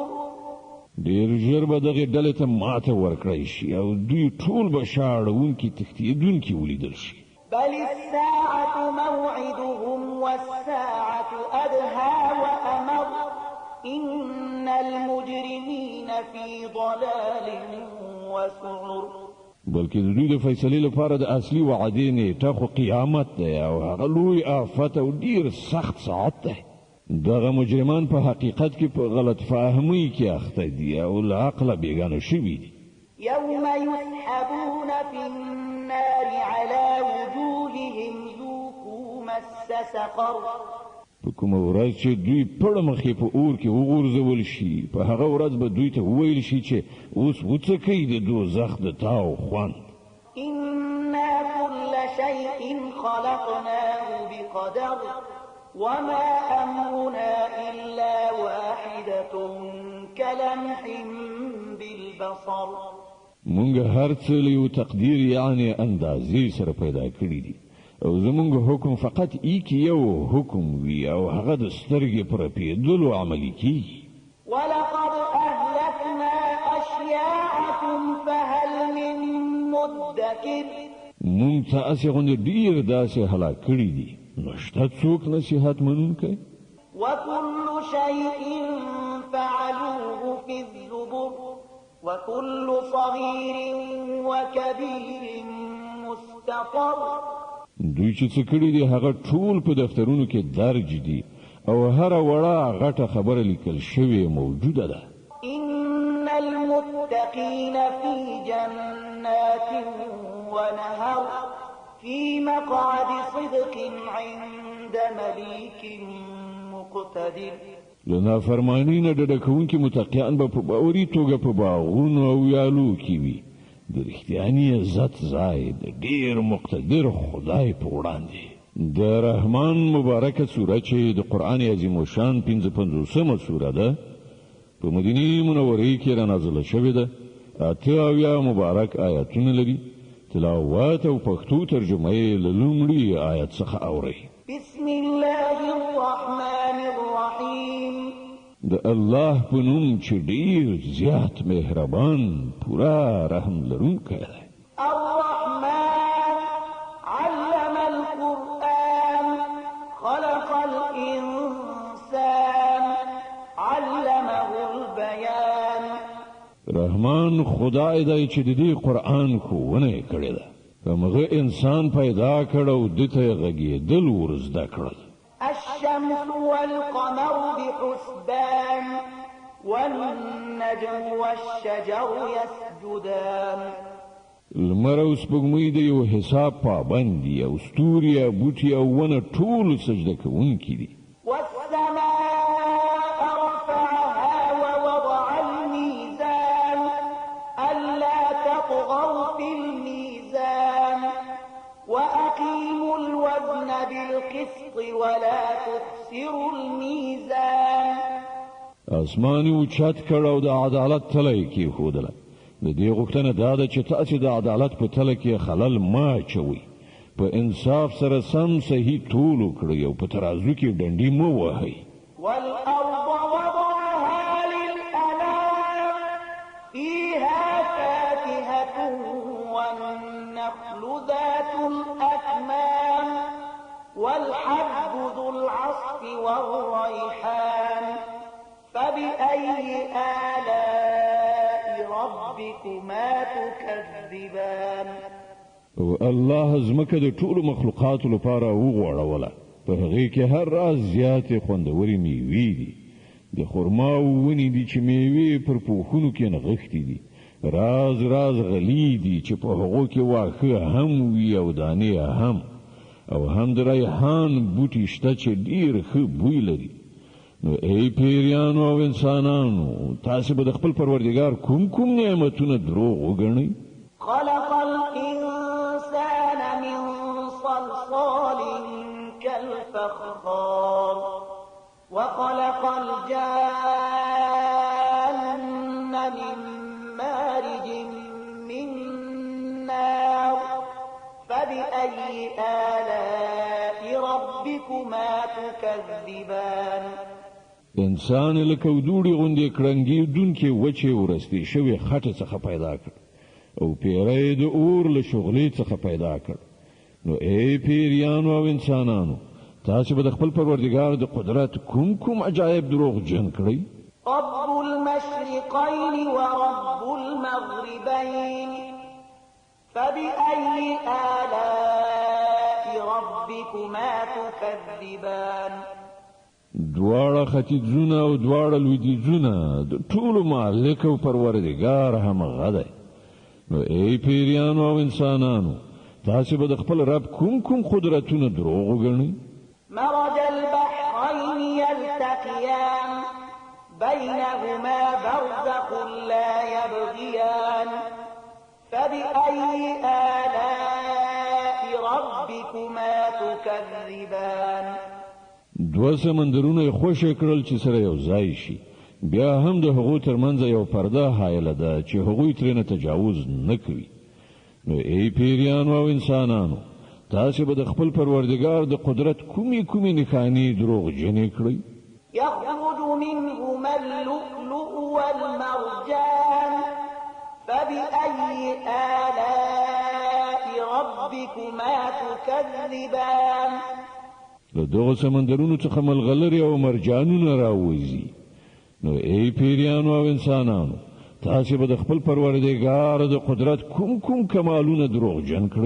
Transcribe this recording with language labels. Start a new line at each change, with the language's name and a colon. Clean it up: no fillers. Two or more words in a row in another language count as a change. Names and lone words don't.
Pashto: ډیر ژر به دغه ډلې ته ماته ورکړی شي او دوی ټول به شاړونکي تښتېدونکي ولیدل شي.
Arabic: بل الساعة موعدهم والساعة أدهى وأمر إن المجرمين في ضلال وسعر.
Pashto: بلکې د دوی د فیصلې لپاره د اصلي وعدې نیټه خو قیامت دی او هغه لوی آفت او ډیر سخت ساعت دی. دغه مجرمان په حقیقت کې په غلط فهمۍ کې اخته دي او له عقله بیګانه شوي دي.
Arabic: يوم يسحبون في النار على وجوههم ذوقوا مس سقر.
Pashto: په کومه ورځ چې دوی پړه مخې په اور کې وغورځول شي په هغه ورځ به دوی ته وویل شي چې اوس وڅکئ د دوزخ د تاو خوند.
Arabic: إنا كل شيء خلقناه بقدر وما أمرنا إلا واحدة كلمح بالبصر.
Pashto: مونږ هر څه له یو تقدیر یعنی اندازې سره پیدا کړی دي او زمونږ حکم فقط یو حکم وی او هغه د سترګې پر پیدلو عملی کیږي.
Arabic: ولقد أهلكنا أشياعكم فهل من مدكر.
Pashto: مونږ ته اسې غوندې ډیر داسې هلاک کړي دي نو شته څوک نصیحت منونکی.
Arabic: وكل شيء فعلوه في الزبر وكل صغير وكبير مستقر.
Pashto: دوی چې څه کړي دي هغه ټول په دفترونو کې درج دي او هر وړه غټه خبره لیکل شوې موجوده ده.
Arabic: إن المتقين في جنات ونهر في مقعد صدق عند مليك مقتدر.
Pashto: لنا فرمانی نه ډډه کوونکي متقیان به په باوري توګه په باغونو او یالو کې وي د رښتیاني عزت ځای د ډیر مقتدر خدای په وړاندې. د رحمان مبارکه سوره چې د قرآن عظیم شان 55مه سوره ده په مدینه منورې کې را نازله شوې ده. 8 مبارک آیاتونه لري. تلاوت او پښتو ترجمه یې له لومړي آیت څخه اورئ.
Arabic: بسم الله الرحمن الرحيم.
Pashto: د الله په نوم چې ډیر زیات مهربان پورا رحم لرونکی دی.
Arabic: الرحمن علم القرآن خلق الإنسان علمه البيان.
Pashto: رحمان خدای دی چې د دې قرآن ښوونه کړې ده. هغه انسان پیدا کړ او دته غږېدل ورزده کړل.
Arabic: الشمس والقمر بحسبان والنجم والشجر يسجدان.
Pashto: لمر او سپوږمۍ د یو حساب پابند دي او ستوري بوټي او ونه ټول سجده کوونکي دي.
Arabic: والسماء رفعها ووضع الميزان ألا تطغوا في الميزان وأقيموا الوزن بالقسط ولا تخسروا الميزان.
Pashto: اسماني اوچت کړ او د عدالت تله کې خودله. د دې غوښتنه دا ده چې تاسو د عدالت په تله کې خلل ما چوي. په انصاف سره سم صحیح طول کړی او په ترازو کې ډنډي مو وهي.
Arabic: والأرض وضعها للأنام فيها فاكهة والنخل ذات الأكمام والحب ذو العصف والريحان فبأي آلاء ربكما تكذبان.
Pashto: الله زمکه د ټولو مخلوقاتو لپاره وغوړوله. په هغې کې هر راز زیاتې خوندورې میوې دي. د خرما ونې دي چې میوې پر پوښونو کې نغښتې دي. راز راز غلې دي چې په هغو کې واښه هم وي او دانې هم. او هم د ریحان بوټي شته چې ډېر ښه بوی لري. نو ای پیریانو او انسانانو تاسو به د خپل پروردګار کوم نعمتونه دروغ وګڼئ؟
Arabic: خلق الإنسان من صلصال كالفخار وخلق الجان من مارج من نار فبأي آلاء ربكما ربكما تكذبان
Pashto: انسان لکه دوړي غوندې کړنګي دونکې وچې ورستې شوی خټه څخه پیدا کړ او پیری د اور له شغلې څخه پیدا کړ نو ای پیریانو او انسانانو تاسو به د خپل پروردګار د قدرت کوم عجایب دروغ جن کړی
Arabic: رب المشرقين ورب المغربين فبأي آلاء ربكما تكذبان
Pashto: دواړه ختیځونه او دواړه لویدیځونه د ټولو مالک او پروردګار همغه دی نو ای پیریانو او انسانانو تاسو به د خپل رب کوم قدرتونه دروغ وګڼئ
Arabic: مرج البحرين يلتقيان بينهما برزخ لا يبغيان فبأي آلاء ربكما تكذبان
Pashto: دو سمندرونه خوشی کړل چې سره یو ځای شي بیا هم د هغو ترمنځ یو پرده حایله ده چې هغوی ترې تجاوز نه کوي نو ای پیریانو او انسانانو تاسو به د خپل پروردګار د قدرت کومي نښانې دروغ جنې کړئ
Arabic: يخرج منهما اللؤلؤ والمرجان فبأي آلاء ربكما تكذبان
Pashto: له دغه سمندرونو څخه ملغلرې او مرجانونه راوځي نو ای پیریانو او انسانانو تاسو به د خپل پروردګار د قدرت کوم کمالونه دروغ جن کړئ